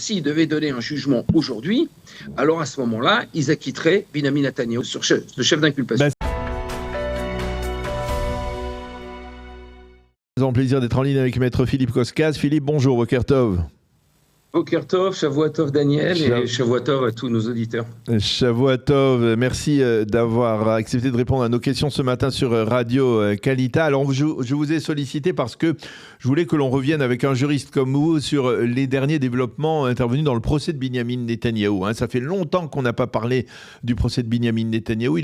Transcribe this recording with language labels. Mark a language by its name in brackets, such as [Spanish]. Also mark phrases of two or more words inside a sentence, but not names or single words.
[French] s'ils devaient donner un jugement aujourd'hui, alors à ce moment-là, ils acquitteraient Binyamin Netanyahou sur le chef d'inculpation. Nous avons le plaisir d'être en ligne avec Maître Philippe Koskas. Philippe, bonjour, [Hebrew] בוקר טוב. בוקר טוב, שבוע טוב Daniel et שבוע טוב [French] à tous nos auditeurs. [Hebrew] שבוע טוב, [French] merci d'avoir accepté de répondre à nos questions ce matin sur Radio Kalita. Alors je vous ai sollicité parce que je voulais que l'on revienne avec un juriste comme vous sur les derniers développements intervenus dans le procès de Binyamin Netanyahou. Ça fait longtemps qu'on n'a pas parlé du procès de Binyamin Netanyahou.